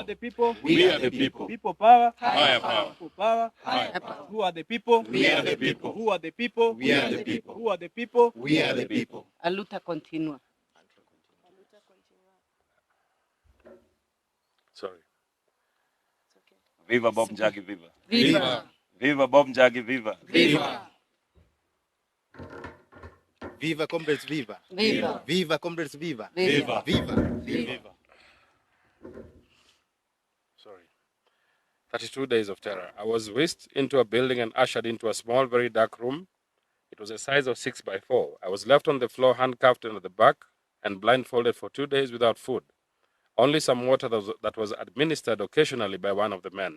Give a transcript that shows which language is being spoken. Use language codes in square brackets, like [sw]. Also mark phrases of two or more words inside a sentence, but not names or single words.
[en] are the people? We are the people. People power, Higher power. people power, Higher power. Who are the people? We are the people. Who are the people? We are the people. Who are the people? We are the people. [pt] A luta continua. [en] sorry. Viva Bob Njagi, viva. Viva! Viva Bob Njagi, viva. Viva! Viva, comrades, viva! Viva! Viva, comrades, viva! Viva! Viva! Viva. Sorry. 32 days of terror. I was whisked into a building and ushered into a small, very dark room. It was a size of 6 by 4. I was left on the floor, handcuffed at the back, and blindfolded for 2 days without food. Only some water that was administered occasionally by one of the men.